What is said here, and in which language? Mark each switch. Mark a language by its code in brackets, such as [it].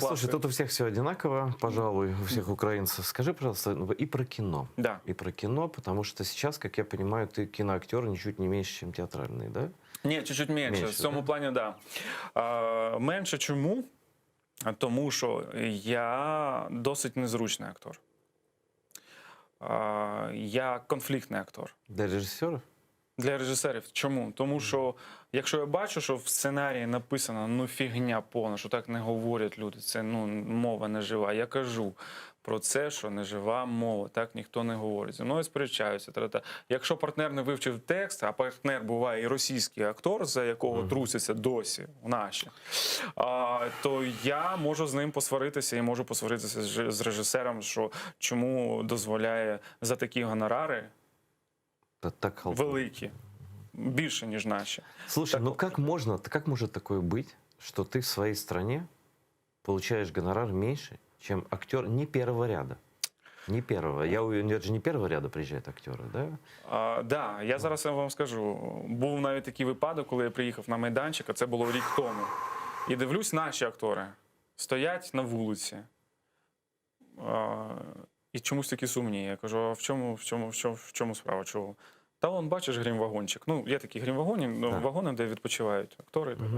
[ru] Да, слушай, тут у всех все одинаково, пожалуй, у всех украинцев. Скажи, пожалуйста, и про кино. Да. И про кино, потому что сейчас, как я понимаю, ты киноактер ничуть не меньше, чем театральный, да? [uk] Ні, чуть-чуть менше. В цьому плані, да. Менше чому? Тому що я досить незручний актор. Я конфліктний актор. [ru] Для режиссеров? [uk] Для режисерів. Чому? Тому що, якщо я бачу, що в сценарії написано, ну, фігня повна, що так не говорять люди, це, ну, мова не жива. Я кажу про це, що не жива мова, так ніхто не говорить. Зі мною сперечаються. Якщо партнер не вивчив текст, а партнер буває і російський актор, за якого трусяться досі наші, то я можу з ним посваритися і можу посваритися з режисером, що чому дозволяє за такі гонорари так великі, більше, ніж наші. [ru] Слушай, ну как может такое быть, что ты в своей стране получаешь гонорар меньше, чем актер не первого ряда? Не первого. Это же не первого ряда приезжают актеры, да? [uk] Да, я зараз вам скажу. Був навіть такий випадок, коли я приїхав на майданчик, а це було рік тому. І дивлюсь, наші актори стоять на вулиці. І чомусь такі сумні. Я кажу, а в чому справа? Чого? Та вон, бачиш, грім-вагончик. Ну, є такі грім-вагони, де відпочивають актори.